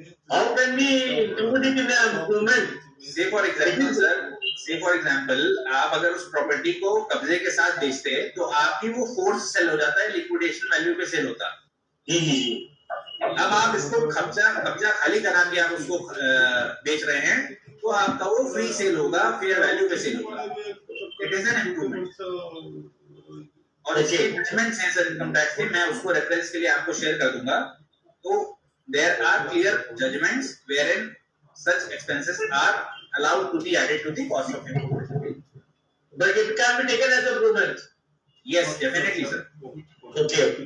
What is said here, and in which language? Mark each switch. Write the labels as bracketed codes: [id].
[en] How can we include it in the improvement? Say for example, [hi] sir, say for example, आप अगर उस property को कब्जे के साथ बेचते हैं तो आपकी वो फोर्स सेल हो जाता है, लिक्विडेशन वैल्यू पे सेल होता है। अब आप इसको कब्जा खाली करा के आप उसको बेच रहे हैं तो आपका वो फ्री सेल होगा, फेयर वैल्यू पे सेल होगा। [en] It is an improvement. [hi] और इसके जजमेंट्स हैं सर इनकम टैक्स के, मैं उसको रेफरेंस के लिए आपको शेयर कर दूंगा। [en] तो there are clear judgments wherein such expenses are allowed to be added to the cost of improvement. But it can be taken as improvement. Yes, definitely, sir. Okay.